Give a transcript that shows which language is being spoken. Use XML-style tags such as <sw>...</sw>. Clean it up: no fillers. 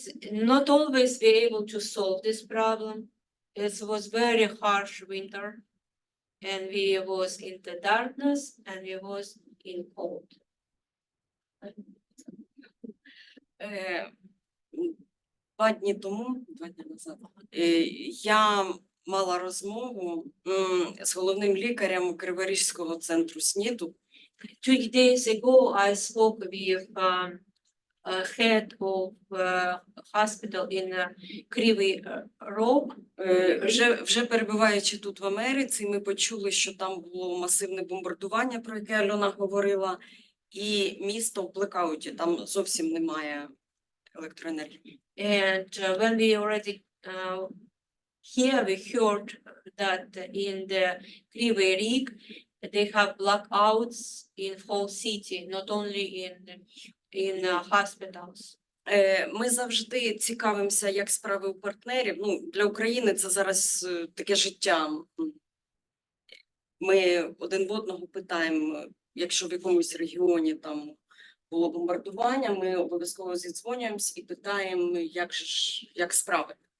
<en>not always be able to solve this problem. It was very harsh winter. And we was in the darkness and we was in cold.</en> <uk>Е, 2 дні тому, 2 дні назад, я мала розмову з головним лікарем Криворізького центру СНІДу.</uk> <en>2 days ago, I spoke with head of hospital in Kryvyi Rog.</en> <uk>Вже перебуваючи тут в Америці, ми почули, що там було масивне бомбардування, про яке Альона говорила, і місто в блекауті, там зовсім немає електроенергії.</uk> <en>And when we already here we heard that in the Kryvyi Rih, they have blackouts in whole city, not only in hospitals.</en> <uk>Ми завжди цікавимося, як справи у партнерів. Ну, для України це зараз таке життя. Ми один в одного питаємо, якщо в якомусь регіоні там було бомбардування, ми обов'язково зідзвонюємось і питаємо, як справи.</uk>